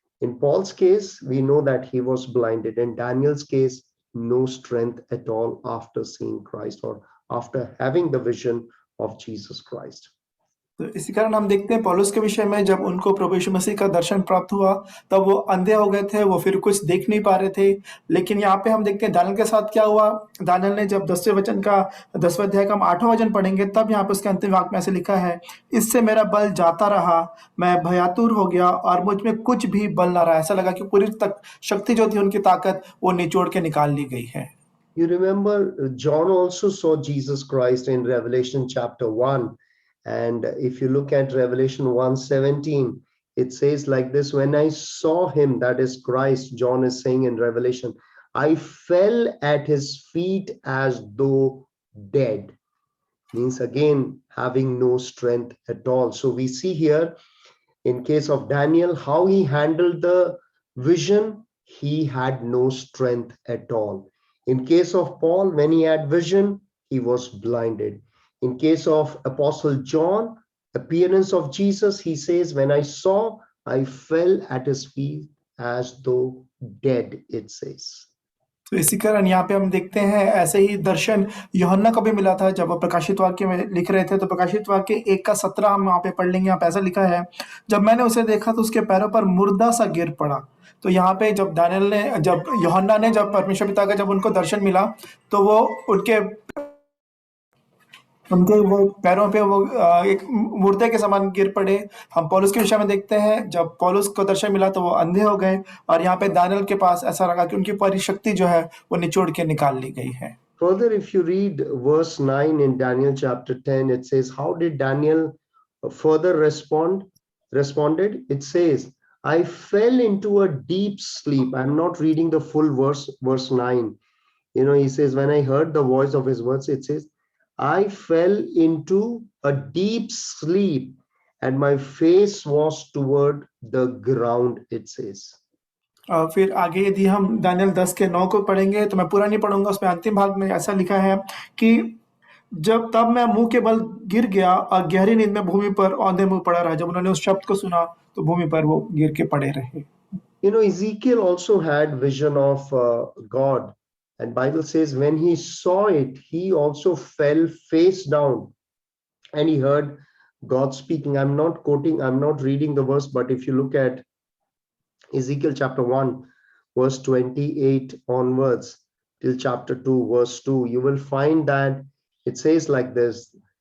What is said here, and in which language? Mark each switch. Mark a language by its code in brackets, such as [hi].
[en] In Paul's case, we know that he was blinded. In Daniel's case, no strength at all after seeing Christ or after having the vision of Jesus Christ. [hi] तो इसी कारण हम देखते हैं पौलुस के विषय में, जब उनको प्रभु यीशु मसीह का दर्शन प्राप्त हुआ तब वो अंधे हो गए थे, वो फिर कुछ देख नहीं पा रहे थे। लेकिन यहाँ पे हम देखते हैं दानियल के साथ क्या हुआ। दानियल ने जब 10वें अध्याय का हम 8वां वचन पढ़ेंगे, तब यहाँ पे उसके अंतिम वाक्य में ऐसे लिखा है, इससे मेरा बल जाता रहा, मैं भयातुर हो गया और मुझ में कुछ भी बल ना रहा। ऐसा लगा कि पूरी तक शक्ति जो थी, उनकी ताकत, वो निचोड़ के निकाल ली गई है। [en] You remember John also saw Jesus Christ in Revelation chapter 1. And if you look at Revelation 1:17, it says like this, when I saw him, that is Christ, John is saying in Revelation, I fell at his feet as though dead. Means again, having no strength at all. So we see here, in case of Daniel, how he handled the vision, he had no strength at all. In case of Paul, when he had vision, he was blinded. In case of Apostle John, appearance of Jesus, he says, when I saw, I fell at his feet as though dead, it says. [hi] तो इसी कारण यहाँ पे हम देखते हैं ऐसे ही दर्शन यूहन्ना को भी मिला था। जब वो प्रकाशित वाक्य में लिख रहे थे, तो प्रकाशित वाक्य 1:17 हम यहाँ पे पढ़ लेंगे। यहाँ पे ऐसा लिखा है, जब मैंने उसे देखा तो उसके पैरों पर मुर्दा सा गिर पड़ा। तो यहाँ पे जब यूहन्ना ने जब परमेश्वर पिता का जब उनको दर्शन मिला, तो वो उनके वो पैरों पे वो एक मुर्दे के समान गिर पड़े। हम पौलुस के विषय में देखते हैं, जब पौलुस को दर्शन मिला तो वो अंधे हो गए, और यहाँ पे दानियेल के पास ऐसा लगा कि उनकी पूरी शक्ति जो है वो निचोड़ के निकाल ली गई है। [en] Further, if you read verse 9 in Daniel chapter 10, it says, how did Daniel further responded? It says, I fell into a deep sleep. I'm not reading the full verse 9. He says, when I heard the voice of his words, it says, I fell into a deep sleep and my face was toward the ground, it says. [hi] फिर आगे यदि हम दानियेल 10 के 9 को पढ़ेंगे, तो मैं पूरा नहीं पढ़ूंगा, उसमें अंतिम भाग में ऐसा लिखा है कि तब मैं मुंह के बल गिर गया और गहरी नींद में भूमि पर औंधे मुंह पड़ा रहा। जब उन्होंने उस शब्द को सुना तो भूमि पर वो गिर के पड़े रहे। [en] Ezekiel also had vision of God, and Bible says when he saw it, he also fell face down, and he heard God speaking. I'm not quoting, I'm not reading the verse, but if you look at Ezekiel chapter 1, verse 28 onwards till chapter 2, verse 2, you will find that it says like this.